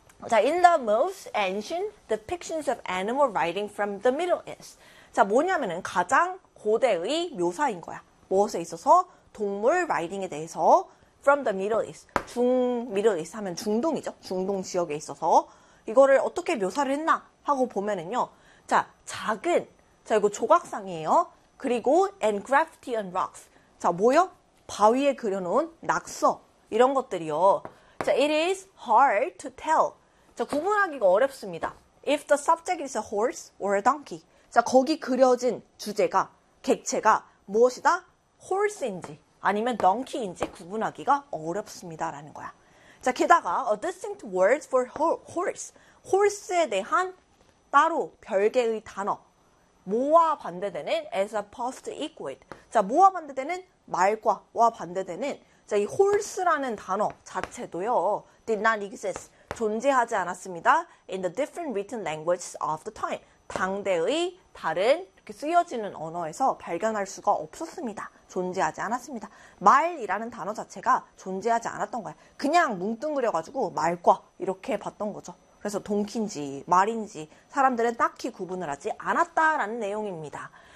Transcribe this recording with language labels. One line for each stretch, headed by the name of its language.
English: 자, in the most ancient depictions of animal riding from the Middle East.
Korean: 자, 뭐냐면은 가장 고대의 묘사인 거야. 무엇에 있어서? 동물 라이딩에 대해서.
English: From the Middle East.
Korean: 미들 이스트 하면 중동이죠. 중동 지역에 있어서. 이거를 어떻게 묘사를 했나? 하고 보면은요. 자, 작은. 자, 이거 조각상이에요. 그리고
English: engraved on rocks.
Korean: 자, 뭐요? 바위에 그려놓은 낙서. 이런 것들이요.
English: 자, it is hard to tell.
Korean: 자, 구분하기가 어렵습니다.
English: If the subject is a horse or a donkey.
Korean: 자, 거기 그려진 주제가, 객체가 무엇이다? horse인지 아니면 donkey인지 구분하기가 어렵습니다라는 거야. 자, 게다가
English: a distinct word for horse.
Korean: horse에 대한 따로 별개의 단어. 뭐와 반대되는?
English: as a post equid.
Korean: 자, 뭐와 반대되는? 말과와 반대되는. 자, 이 horse라는 단어 자체도요.
English: did not exist.
Korean: 존재하지 않았습니다.
English: in the different written languages of the time.
Korean: 당대의 다른 이렇게 쓰여지는 언어에서 발견할 수가 없었습니다. 존재하지 않았습니다. 말이라는 단어 자체가 존재하지 않았던 거야. 그냥 뭉뚱그려가지고 말과 이렇게 봤던 거죠. 그래서 동키인지 말인지 사람들은 딱히 구분을 하지 않았다라는 내용입니다.